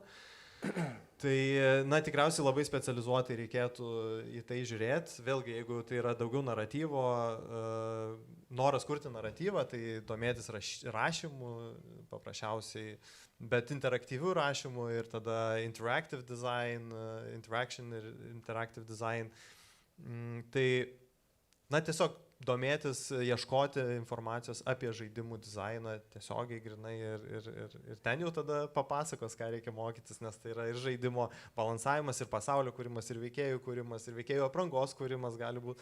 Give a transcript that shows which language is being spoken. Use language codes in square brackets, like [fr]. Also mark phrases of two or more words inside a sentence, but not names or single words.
[lt] Tai, tikriausiai labai specializuotai reikėtų į tai žiūrėti. Vėlgi, jeigu tai yra daugiau naratyvo, noras kurti naratyvą, tai domėtis rašymu paprasčiausiai, bet interaktyvių rašymų ir tada [en] interactive design, interaction [lt] ir [en] interactive design. [lt] Tai, tiesiog domėtis, ieškoti informacijos apie žaidimų dizainą tiesiogiai grinai ir ten jau tada papasakos, ką reikia mokytis, nes tai yra ir žaidimo balansavimas, ir pasaulio kūrimas, ir veikėjų aprangos kūrimas gali būti.